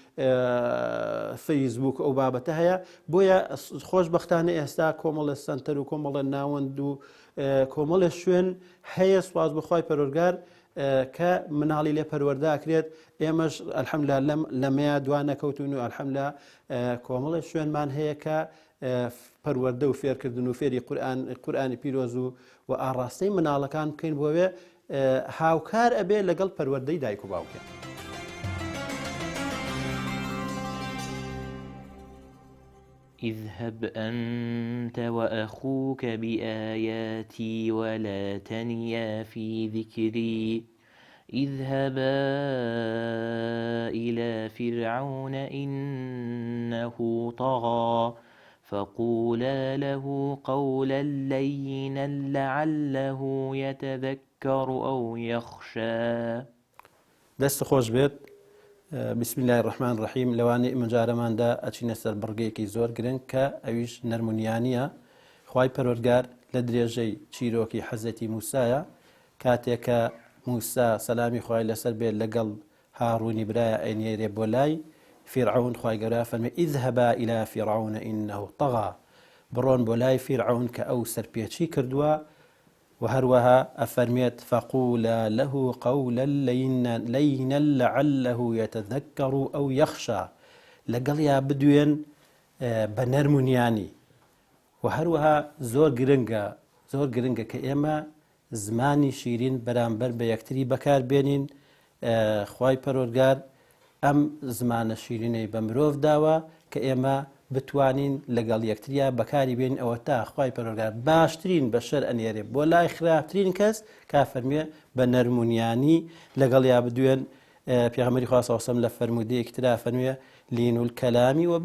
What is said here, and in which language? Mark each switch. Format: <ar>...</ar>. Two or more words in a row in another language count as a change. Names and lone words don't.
<ckb>فەیسبوک ئەو بابەتە هەیە بۆیە خۆشبەختانە ئێستا کۆمەڵە سەنتەر و کۆمەڵە ناوەند و کۆمەڵە شوێن هەیە سواز بەخوای پەروەردگار کە مناڵی لێ پەروەردەکرێت ئێمەش ئەلحەمدوللا لەمەیە دوانەکەوتون و ئەلحەمدوللا کۆمەڵە شوێنمان هەیە کە پەروەردە و فێرکردن و فێری قورئانی پیرۆز و ئاڕاستەی مناڵەکان بکەین بۆوێ هاوکار ئەبێ لەگەڵ پەروەردەی دایک و باوکێ</ckb> <ar>اذهب أنت وأخوك بآياتي ولا تنيا في ذكري اذهبا إلى فرعون إنه طغى فقولا له قولا لينا لعله يتذكر أو يخشى</ar> <ckb>دەست خۆش بێت</ckb> <ar>بسم الله الرحمن الرحیم</ar> <ckb>لەوانەیە مەجارەماندا ئەچینە سەر بڕگەیەکی زۆر گرنگ کە ئەویش نەرمونیانیە خوای پەروەردگار لە درێژەی چیرۆکی حەزەتی موسایە کاتێکە موسا سەلامی خوای لەسەر بێت لەگەڵ هاڕوونی برایە ئەینێرێ بۆ لای فرعون خوای گەورە فەرمێ</ckb> <ar>اذهبا إلى فرعون إنه طغى</ar> <ckb>بڕۆن بۆ لای فرعون کە ئەو سەرپێچی کردووە و هەروەها ئەفەرمێت</ckb> <ar>فقولا له قولا لينا لعله يتذكر أو يخشى</ar> <ckb>لەگەڵیا بدوێن بە نەرمونیانی و هەروەها زۆر گرنگە کە ئێمە زمانی شیرین بەرامبەر بە یەکتری بەکار بێنین خوای پەروەردگار ئەم زمانە شیرینەی بە مرۆڤ داوە کە ئێمە بتوانین لەگەڵ یەکتریا بەکاری بێن ئەوە تا خوای پەروەردگار باشترین بەشەر ئەنێرێ بۆ لای خراپترین کەس کافەرمێ بە نەرمونیانی لەگەڵیا بدوێن پێغەمبەری خوا</ckb> <ar>صلی الله علیه و سلم</ar> <ckb>لە فەرمودەیەکی ترا فەرموویە</ckb> <ar>لین الکەلام</ar>